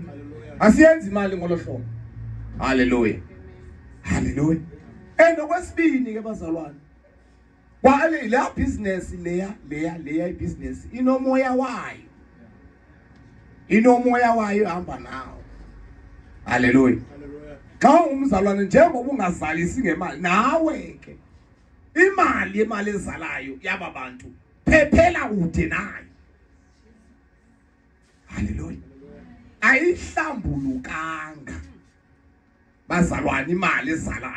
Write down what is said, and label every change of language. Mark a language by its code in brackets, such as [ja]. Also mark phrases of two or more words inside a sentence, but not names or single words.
[xh] Asiyenzi imali ngolo hlobo. Hallelujah. Hallelujah. Endokwesibini ke bazalwane, kwale la business leya business inomoya wayo. Inomoya wayo hamba nawo. Hallelujah. Xa umzalwane njengoba ungazalisi ngemali nawe ke imali ezalayo yaba bantu phephela ude nayo. Hallelujah. Ayihlambulukanga bazalwane imali ezalayo.